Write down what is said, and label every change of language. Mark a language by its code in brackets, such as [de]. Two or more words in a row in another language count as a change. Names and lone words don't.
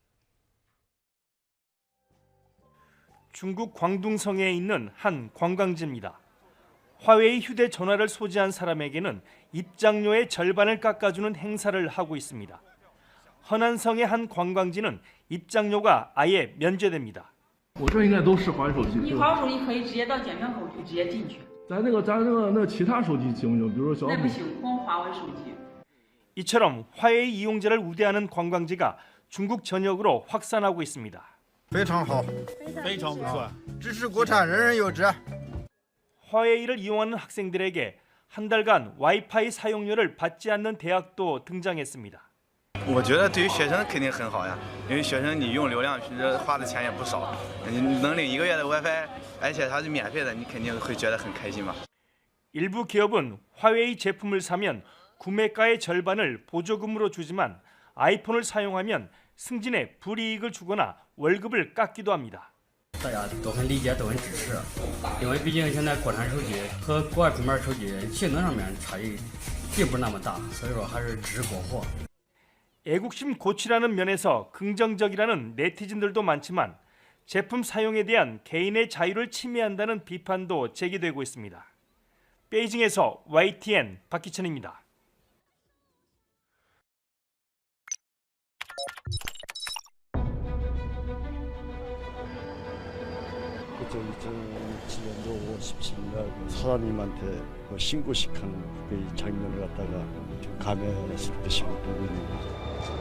[ko] 중국 광둥성에 있는 한 관광지입니다. 화웨이 휴대전화를 소지한 사람에게는 입장료의 절반을 깎아주는 행사를 하고 있습니다. 허난성의 한 관광지는 입장료가 아예 면제됩니다. [zh] 我这应该都是华为手机。你华为手机可以直接到检票口就直接进去。咱那个其他手机行不行？比如说小米。那不行，光华为手机。 [ko] 이처럼 화웨이 이용자를 우대하는 관광지가 중국 전역으로 확산하고 있습니다. [zh] 非常好，非常不错，支持国产，人人有责。 [ko] 화웨이를 이용하는 학생들에게 한 달간 와이파이 사용료를 받지 않는 대학도 등장했습니다. [zh] 我觉得对于学生肯定很好呀，因为学生你用流量平时花的钱也不少，你能领1个月的 WiFi， 而且它是免费的，你肯定会觉得很开心吧。 [ko] 일부 기업은 화웨이 제품을 사면 구매가의 절반을 보조금으로 주지만 아이폰을 사용하면 승진에 불이익을 주거나 월급을 깎기도 합니다. [zh] 大家都很理解，都很支持，因为毕竟现在国产手机和国外品牌手机性能上面差异并不那么大，所以说还是支持国货。 [ko] 애국심 고취라는 면에서 긍정적이라는 네티즌들도 많지만 제품 사용에 대한 개인의 자유를 침해한다는 비판도 제기되고 있습니다. 베이징에서 YTN 박기천입니다. 그저 2007년도 5월 17일 사장님한테 신고식하는 그 장면을 갖다가 좀 감회스럽게 보고 있는 거죠.